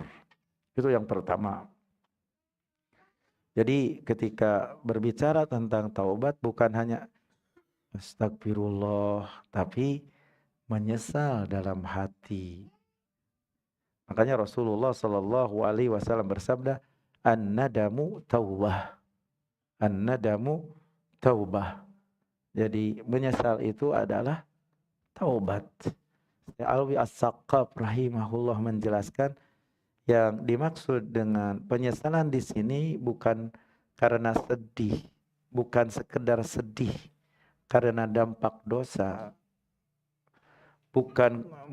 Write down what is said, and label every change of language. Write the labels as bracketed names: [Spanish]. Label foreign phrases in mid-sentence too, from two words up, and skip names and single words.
[Indonesian] Itu yang pertama. Jadi ketika berbicara tentang taubat bukan hanya astagfirullah, tapi menyesal dalam hati. Makanya Rasulullah [Arabic] صلى الله عليه وسلم [Indonesian] bersabda, [Arabic] الندم توبة، الندم توبة. [Indonesian] Jadi menyesal itu adalah taubat. Alwi As-Saqqaf rahimahullah menjelaskan yang dimaksud dengan penyesalan di sini bukan karena sedih, bukan sekedar sedih karena dampak dosa, bukan